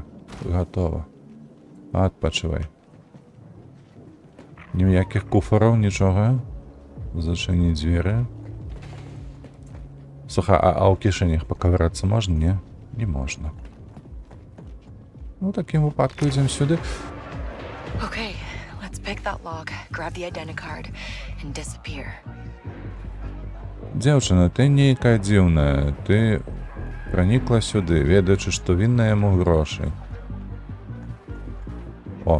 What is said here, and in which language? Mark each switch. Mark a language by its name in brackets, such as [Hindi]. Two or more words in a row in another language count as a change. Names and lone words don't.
[Belarusian] Гатова. Адпачывай. Ніякіх куфараў, нічога. Зачыніць дзверы. Слухай, а ў кішэнях пакаварацца можна, не? Не можна. Ну, такім выпадку ідзем сюды. [English] Okay, let's pick that lock, grab the identicard, and disappear. [Belarusian] Дзяўчына, ты нейкая дзіўная. Ты пранікла сюды, ведаючы, што вінна яму грошы. О.